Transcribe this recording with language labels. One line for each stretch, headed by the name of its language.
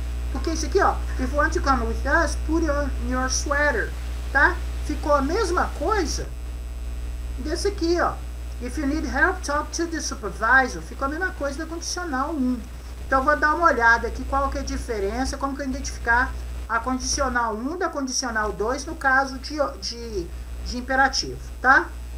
Portuguese: Porque isso aqui, ó,
English: if you want to come with us, put on your sweater, tá?
Portuguese: Ficou a mesma coisa desse aqui, ó.
English: If you need help, talk to the supervisor.
Portuguese: Ficou a mesma coisa da condicional 1. Então, eu vou dar uma olhada aqui qual que é a diferença, como que eu identificar a condicional 1 da condicional 2 no caso de imperativo, tá?